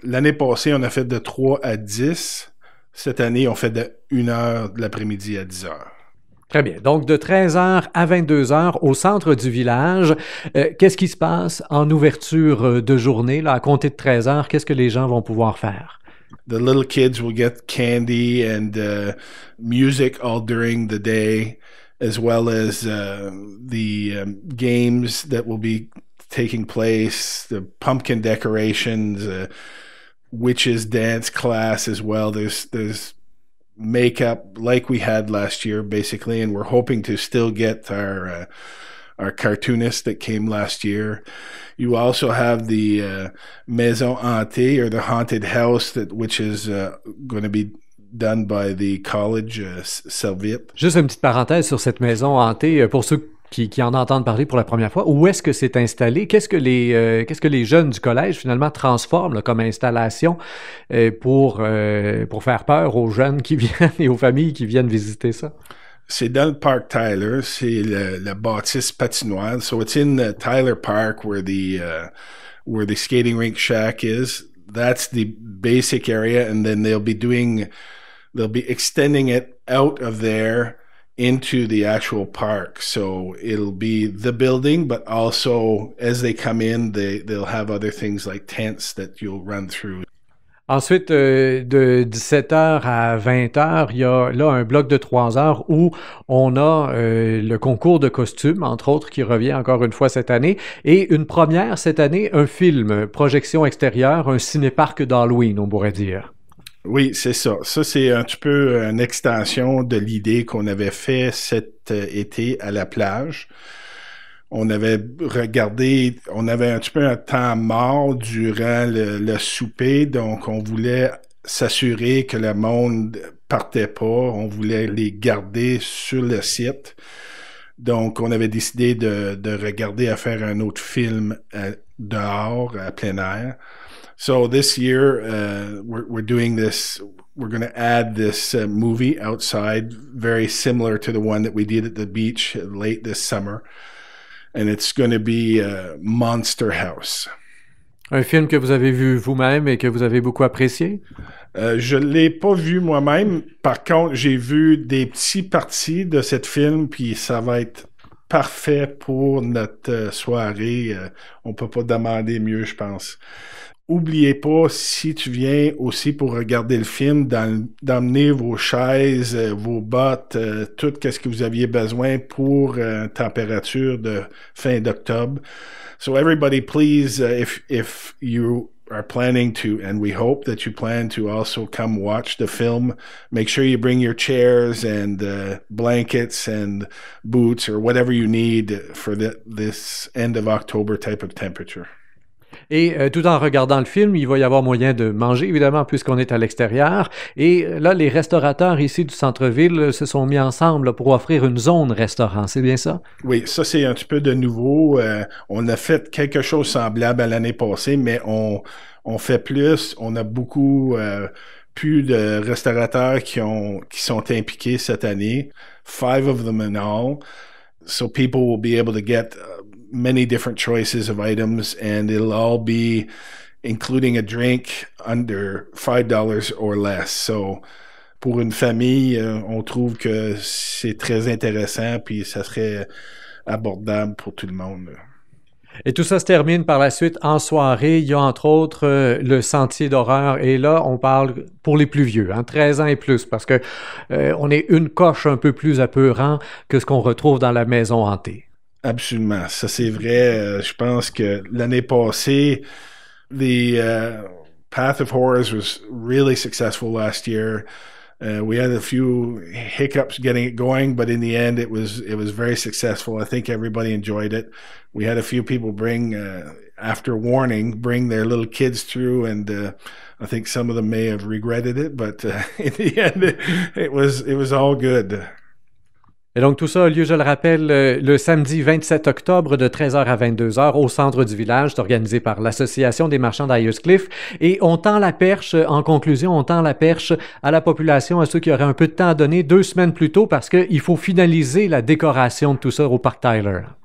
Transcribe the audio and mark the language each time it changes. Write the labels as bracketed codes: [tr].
[fr] L'année passée, on a fait de 3 à 10. Cette année, on fait de 1 heure de l'après-midi à 10 heures. Très bien. Donc, de 13 heures à 22 heures au centre du village. Qu'est-ce qui se passe en ouverture de journée, là, à compter de 13 heures? Qu'est-ce que les gens vont pouvoir faire? [en] The little kids will get candy and music all during the day, as well as the games that will be taking place, the pumpkin decorations, witches dance class as well. There's makeup like we had last year, basically, and we're hoping to still get our cartoonist that came last year. You also have the maison hantée, or the haunted house, which is going to be done by the college, Serviette. [fr] Juste une petite parenthèse sur cette maison hantée, pour ceux qui en entendent parler pour la première fois. Où est-ce que c'est installé? Qu'est-ce que les jeunes du collège, finalement, transforment là, comme installation pour faire peur aux jeunes qui viennent et aux familles qui viennent visiter ça? C'est dans le parc Tyler, c'est la bâtisse patinoire. [en] So it's in the Tyler Park where the skating rink shack is. That's the basic area, and then they'll be extending it out of there into the actual park. So it'll be the building, but also as they come in, they'll have other things like tents that you'll run through. [fr] Ensuite, de 17h à 20h, il y a là un bloc de 3 heures où on a le concours de costumes, entre autres, qui revient encore une fois cette année. Et une première cette année, un film, projection extérieure, un ciné-parc d'Halloween, on pourrait dire. Oui, c'est ça. Ça, c'est un petit peu une extension de l'idée qu'on avait fait cet été à la plage. On avait regardé, on avait un petit peu un temps mort durant le souper, donc on voulait s'assurer que le monde partait pas, on voulait les garder sur le site. Donc on avait décidé de regarder à faire un autre film dehors, à plein air. [en] So this year, we're doing this. We're going to add this movie outside, very similar to the one that we did at the beach late this summer. And it's going to be Monster House. [fr] Un film que vous avez vu vous-même et que vous avez beaucoup apprécié? Je l'ai pas vu moi-même. Par contre, j'ai vu des petits parties de cet film, puis ça va être parfait pour notre soirée. On peut pas demander mieux, je pense. Oubliez pas, si tu viens aussi pour regarder le film, d'emmener vos chaises, vos bottes, tout ce que vous aviez besoin pour température de fin d'octobre. [en] So everybody, please, if you are planning to, and we hope that you plan to also come watch the film, make sure you bring your chairs and blankets and boots or whatever you need for this end of October type of temperature. [fr] Et tout en regardant le film, il va y avoir moyen de manger, évidemment, puisqu'on est à l'extérieur. Et là, les restaurateurs ici du centre-ville se sont mis ensemble là, pour offrir une zone restaurant. C'est bien ça? Oui, ça, c'est un petit peu de nouveau. On a fait quelque chose semblable à l'année passée, mais on fait plus. On a beaucoup plus de restaurateurs qui sont impliqués cette année. [en] 5 of them in all. So people will be able to get many different choices of items, and it'll all be including a drink under $5 or less. [fr] So, pour une famille, on trouve que c'est très intéressant, puis ça serait abordable pour tout le monde. Et tout ça se termine par la suite en soirée. Il y a entre autres le Sentier d'horreur. Et là, on parle pour les plus vieux, 13 ans et plus, parce que on est une coche un peu plus apeurant que ce qu'on retrouve dans la maison hantée. Absolument. Ça, c'est vrai. Je pense que l'année passée, [en] the Path of Horrors was really successful last year. We had a few hiccups getting it going, but in the end, it was very successful. I think everybody enjoyed it. We had a few people bring, after warning, bring their little kids through, and I think some of them may have regretted it, but in the end, it was all good. [fr] Et donc, tout ça a lieu, je le rappelle, le samedi 27 octobre de 13h à 22h au centre du village. C'est organisé par l'Association des marchands d'Ayerscliff. Et on tend la perche, en conclusion, on tend la perche à la population, à ceux qui auraient un peu de temps à donner 2 semaines plus tôt parce qu'il faut finaliser la décoration de tout ça au Parc Tyler.